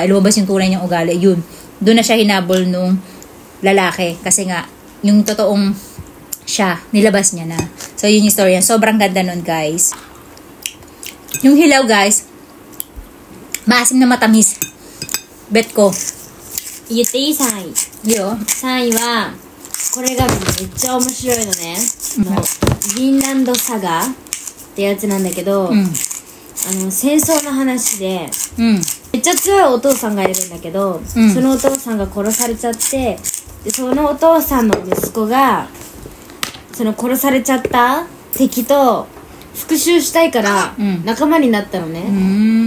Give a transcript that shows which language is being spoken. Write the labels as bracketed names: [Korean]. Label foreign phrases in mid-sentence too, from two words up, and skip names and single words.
[Filipino] Lumabas yung tunay niyang ugali. Yun. Doon na siya hinabol nung lalaki. Kasi nga, yung totoong siya, nilabas niya na. So, yun yung story. Sobrang ganda nun, guys. Yung hilaw, guys, maasim na matamis. Bet ko. [Japanese] 言っていい？ 3位。いいよ。 3位はこれがめっちゃ面白いのね。ビンランドサガってやつなんだけど、戦争の話で、めっちゃ強いお父さんがいるんだけど、そのお父さんが殺されちゃって、でそのお父さんの息子がその殺されちゃった敵と復讐したいから仲間になったのね。